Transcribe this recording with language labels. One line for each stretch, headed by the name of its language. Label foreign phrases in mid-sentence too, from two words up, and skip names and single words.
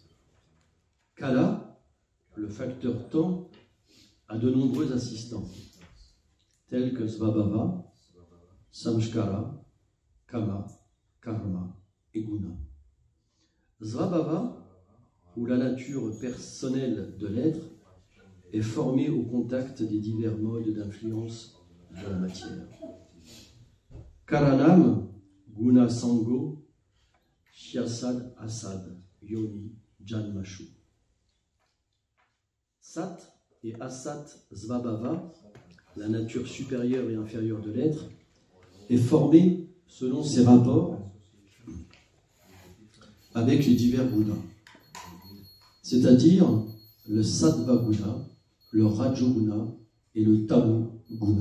French: Kala, le facteur temps, a de nombreux assistants, tels que Svabhava, Samskara, Kama, Karma et Guna. Svabhava, ou la nature personnelle de l'être, est formée au contact des divers modes d'influence de la matière.
Sanskrit: Karanam, Guna Sango, Shyasad Asad, Yoni, Janmashu.
French: Sat et Asat Svabhava, la nature supérieure et inférieure de l'être, est formée selon ses rapports avec les divers gunas, c'est-à-dire le Sattva Guna, le Rajoguna et le Tamo Guna.